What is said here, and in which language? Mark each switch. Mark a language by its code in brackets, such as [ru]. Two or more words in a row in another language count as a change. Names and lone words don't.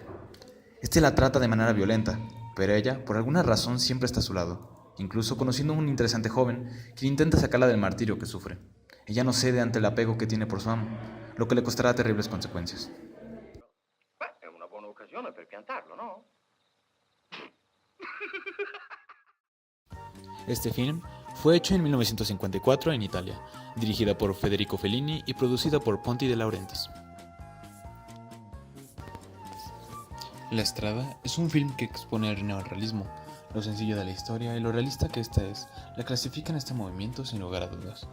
[es] Este la trata de manera violenta, pero ella, por alguna razón, siempre está a su lado, incluso conociendo a un interesante joven quien intenta sacarla del martirio que sufre. Ella no cede ante el apego que tiene por su amo, lo que le costará terribles consecuencias. [it] È una buona occasione per piantarlo, no? [es] Este film fue hecho en 1954 en Italia, dirigida por Federico Fellini y producida por Ponti De Laurentiis. La Estrada es un film que expone el neorrealismo, lo sencillo de la historia y lo realista que ésta es, la clasifica en este movimiento sin lugar a dudas.